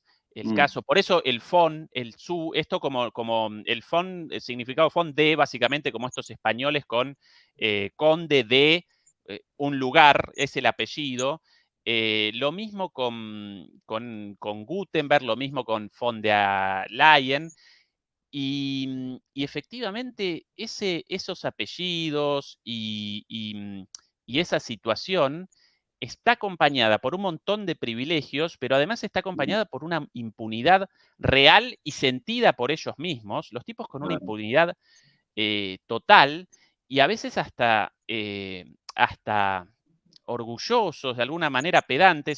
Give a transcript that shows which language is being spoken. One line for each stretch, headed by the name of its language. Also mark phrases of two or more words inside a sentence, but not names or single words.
Spanish: El caso, por eso el fon, el su, esto como el fon, el significado fon de, básicamente como estos españoles con conde de un lugar, es el apellido. Lo mismo con Gutenberg, lo mismo con von der Leyen. Y efectivamente esos apellidos y esa situación está acompañada por un montón de privilegios, pero además está acompañada por una impunidad real y sentida por ellos mismos, los tipos con una impunidad total y a veces hasta orgullosos, de alguna manera pedantes.